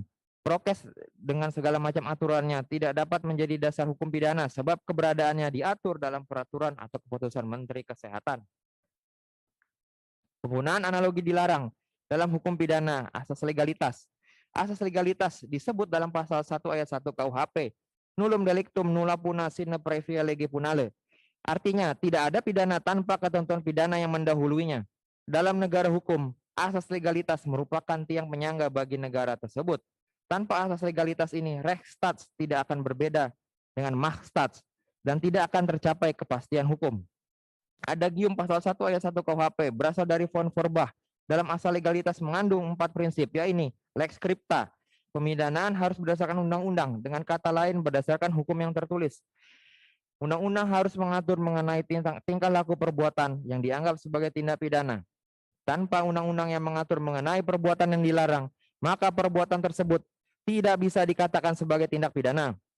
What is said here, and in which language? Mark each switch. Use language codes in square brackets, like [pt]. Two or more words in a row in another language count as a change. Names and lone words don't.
[id] Prokes dengan segala macam aturannya tidak dapat menjadi dasar hukum pidana sebab keberadaannya diatur dalam peraturan atau keputusan Menteri Kesehatan. Penggunaan analogi dilarang dalam hukum pidana asas legalitas. Asas legalitas disebut dalam pasal 1 ayat 1 KUHP, [la] nullum delictum nulla puna sine previa lege punale. [id] Artinya, tidak ada pidana tanpa ketentuan pidana yang mendahuluinya. Dalam negara hukum, asas legalitas merupakan tiang penyangga bagi negara tersebut. Tanpa asas legalitas ini, Rechtsstaat tidak akan berbeda dengan Machtsstaat dan tidak akan tercapai kepastian hukum. Adagium pasal 1 ayat 1 KUHP berasal dari von Forbach. Dalam asal legalitas mengandung 4 prinsip, yaitu [la] lex scripta, [id] pemidanaan harus berdasarkan undang-undang, dengan kata lain berdasarkan hukum yang tertulis. Undang-undang harus mengatur mengenai tingkah laku perbuatan yang dianggap sebagai tindak pidana. Tanpa undang-undang yang mengatur mengenai perbuatan yang dilarang, maka perbuatan tersebut tidak bisa dikatakan sebagai tindak pidana.